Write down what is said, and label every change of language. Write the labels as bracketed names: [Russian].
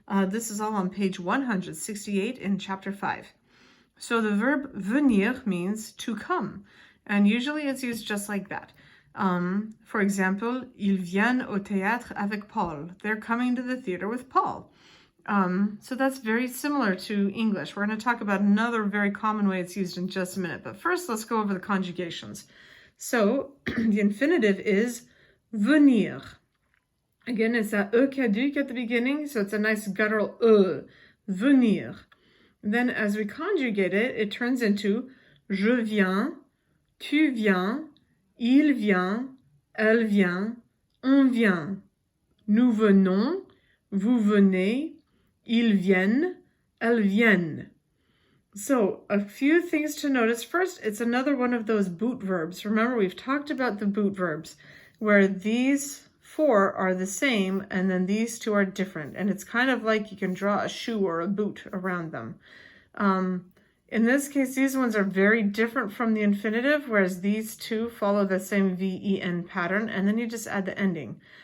[English] This is all on page 168 in chapter 5. So the verb venir means to come, and usually it's used just like that. For example, [French] ils viennent au théâtre avec Paul. [English] They're coming to the theater with Paul. So that's very similar to English. We're going to talk about another very common way it's used in just a minute. But first, let's go over the conjugations. So the infinitive is venir. Again, it's that e caduc at the beginning, so it's a nice guttural e, venir. Then as we conjugate it, it turns into [French] je viens, tu viens, il vient, elle vient, on vient. Nous venons, vous venez, ils viennent, elles viennent. [English] So a few things to notice. First, it's another one of those boot verbs. Remember, we've talked about the boot verbs where these four are the same and then these two are different. And it's kind of like you can draw a shoe or a boot around them. In this case, these ones are very different from the infinitive, whereas these two follow the same VEN pattern, and then you just add the ending.